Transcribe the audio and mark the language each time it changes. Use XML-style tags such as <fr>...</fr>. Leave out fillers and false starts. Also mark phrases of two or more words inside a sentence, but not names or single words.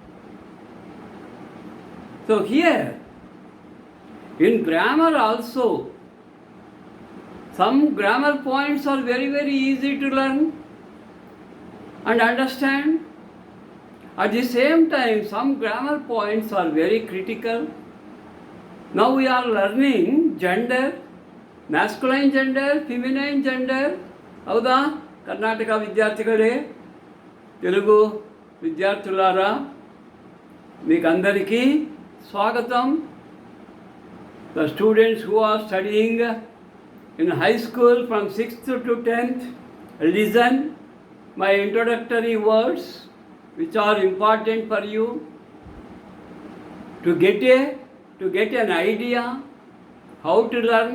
<en>So here, in grammar also, some grammar points are very easy to learn and understand. At the same time, some grammar points are very critical. Now we are learning gender, masculine gender, feminine gender.</en> <kn>ಹೌದಾ ಕರ್ನಾಟಕ ವಿದ್ಯಾರ್ಥಿಗಳೇ,</kn> <te>తెలుగు విద్యార్థులారా, మీకు అందరికీ స్వాగతం.</te> <en>The students who are studying in high school from 6th to 10th, listen my introductory words which are important for you to get an idea how to learn.</en>